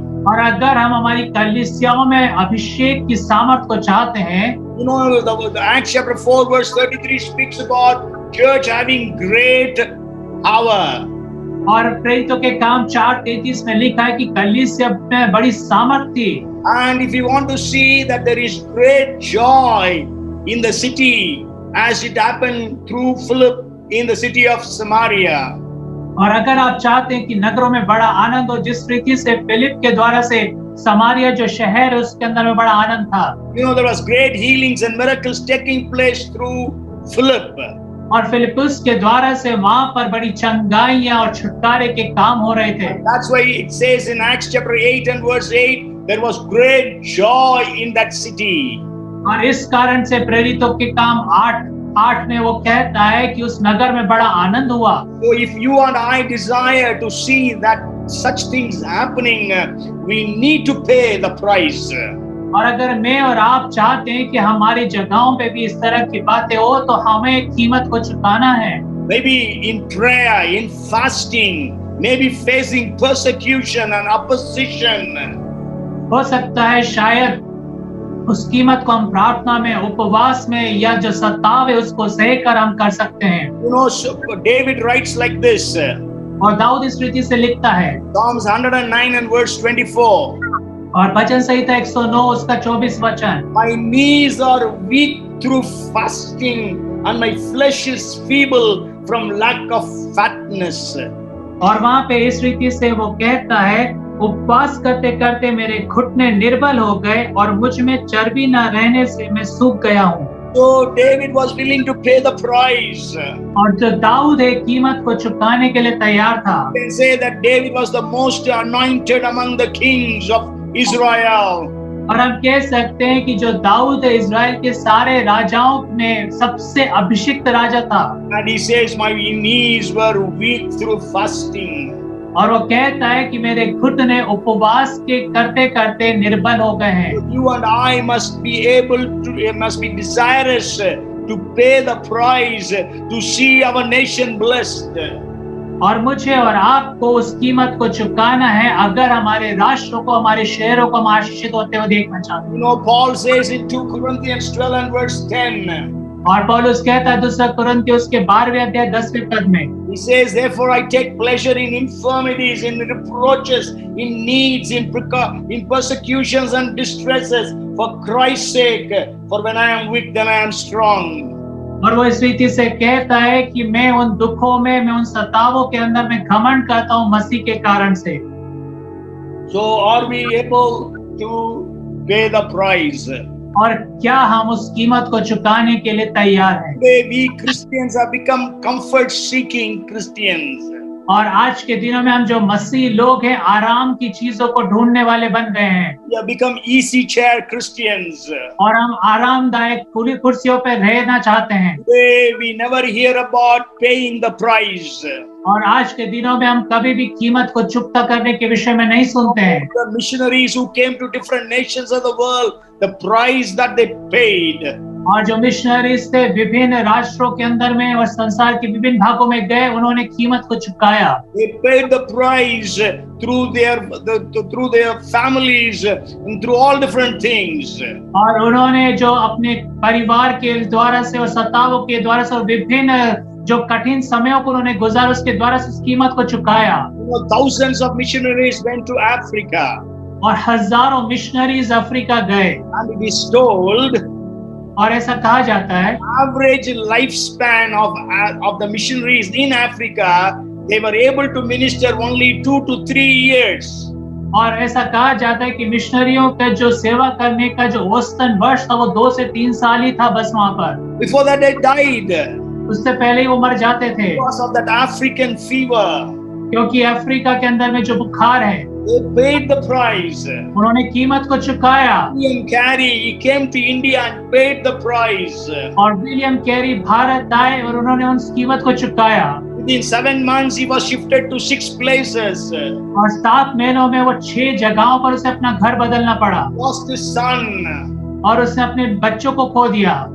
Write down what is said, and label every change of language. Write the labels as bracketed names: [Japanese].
[Hindi] और अगर हम हमारी कलीसियाओं में अभिषेक की सामर्थ को चाहते हैं, [English] you know, the Acts chapter 4 verse 33 speaks about church having great power. [Hindi] और प्रेरितों के काम 4:33 में लिखा है कि कलीसिया में बड़ी सामर्थ थी। [English] And if you want to see that there is great joy in the city, as it happened through Philip in the city of Samaria, [Hindi] और अगर आप चाहते हैं कि नगरों में बड़ा आनंद हो, जिस रीति से फिलिप के द्वारा से समारिया जो शहर है उसके अंदर में बड़ा आनंद था। [English] you know, there was great healings and miracles taking place through Philip. [Hindi] और फिलिपुस के द्वारा से वहां पर बड़ी चंगाइयां और छुटकारे के काम हो रहे थे। [English] That's why it says in Acts chapter 8 and verse 8, there was great joy in that city. [Hindi] और इस कारण से प्रेरितों के काम 8 में वो कहता है कि उस नगर में बड़ा आनंद हुआ। [English] So if you and I desire to see that such things happening, we need to pay the price. [Hindi] और अगर मैं और आप चाहते हैं कि हमारी जगहों पे भी इस तरह की बातें हो तो हमें कीमत को चुकाना है। [English] Maybe in prayer, in fasting, maybe facing persecution and opposition. [Hindi] हो सकता है शायद उस कीमत को हम प्रार्थना में, उपवास में या जो सताव है उसको सहकर हम कर सकते हैं। [English] You know, so David writes like this. [Hindi] और दाऊद इस रीति से लिखता है, [English] Psalms 109 and verse 24. [Hindi] और भजन संहिता 109 उसका 24 वचन, [English] My knees are weak through fasting and my flesh is feeble from lack of fatness. [Hindi] और वहां पे इस रीति से वो कहता है, उपवास करते करते मेरे घुटने निर्बल हो गए और मुझ में चर्बी न रहने से मैं सूख गया हूँ। [English] So David was willing to pay the price. [Hindi] और जो दाऊद है कीमत को चुकाने के लिए तैयार था। [English] You can say that David was the most anointed among the kings of Israel. [Hindi] और हम कह सकते हैं कि जो दाऊद है इजराइल के सारे राजाओं में सबसे अभिषिक्त राजा था। [English] And he says, my knees were weak through fasting. [Hindi] और वो कहता है कि मेरे घुटने उपवास के करते करते निर्बल हो गए हैं। [English] You and I must be desirous to pay the price to see our nation blessed. [Hindi] और मुझे और आपको उस कीमत को चुकाना है अगर हमारे राष्ट्रों को, हमारे शहरों को हम आशीषित होते हुए देखना चाहते हैं। [English] You know, Paul says in 2 Corinthians 12 and verse 10. [Hindi] और पौलुस कहता है 2 कुरिन्थियों उसके 12वें अध्याय 10वें पद में, [English] He says, therefore I take pleasure in infirmities, in reproaches, in needs, in persecutions and distresses for Christ's sake. For when I am weak, then I am strong. [Hindi] और वो इस रीति से कहता है कि मैं उन दुखों में, मैं उन सतावों के अंदर में घमंड करता हूँ मसीह के कारण से। [English] So are we able to pay the price? [Hindi] और क्या हम उस कीमत को चुकाने के लिए तैयार हैं? [English] Today we Christians have become comfort-seeking Christians. [Hindi] और आज के दिनों में हम जो मसीह लोग हैं आराम की चीजों को ढूंढने वाले बन गए हैं। [English] We have become easy chair Christians. [Hindi] और हम आरामदायक खुली कुर्सियों पर रहना चाहते हैं। [English] Today we never hear about paying the price. [Hindi] और आज के दिनों में हम कभी भी कीमत को चुकता करने के विषय में नहीं सुनते हैं। [English] The missionaries who came to different nations of the world, the price that they paid. [Hindi] और जो मिशनरीज थे विभिन्न राष्ट्रों के अंदर में और संसार के विभिन्न भागों में गए, उन्होंने कीमत को चुकाया। [English] They paid the price through their families and through all different things. [Hindi] और उन्होंने जो अपने परिवार के द्वारा से और सतावों के द्वारा से और विभिन्न जो कठिन समयों को उन्होंने गुजारा उसके द्वारा से उस कीमत को चुकाया। [English] Thousands of missionaries went to Africa. [Hindi] और हजारों मिशनरीज अफ्रीका गए। [English] And it is told, [Hindi] और ऐसा कहा जाता है, [English] average lifespan of the missionaries in Africa, they were able to minister only 2 to 3 years. [Hindi] और ऐसा कहा जाता है कि मिशनरियों का जो सेवा करने का जो औसतन वर्ष था वो 2 से 3 साल ही था बस वहाँ पर। [English] Before that, they died [Hindi] उससे पहले ही वो मर जाते थे, [English] because of that African fever. [Hindi] क्योंकि अफ्रीका के अंदर में जो बुखार है, [English] They paid the price. [Hindi] उन्होंने कीमत को चुकाया। [English] William Carey, he came to India and paid the price. [Hindi] और विलियम कैरी भारत आए और उन्होंने उस कीमत को चुकाया। [English] Within 7 months, he was shifted to 6 places. [Hindi] और 7 महीनों में वो 6 जगहों पर उसे अपना घर बदलना पड़ा [English] Lost his son. [Hindi] और उसने अपने बच्चों को खो दिया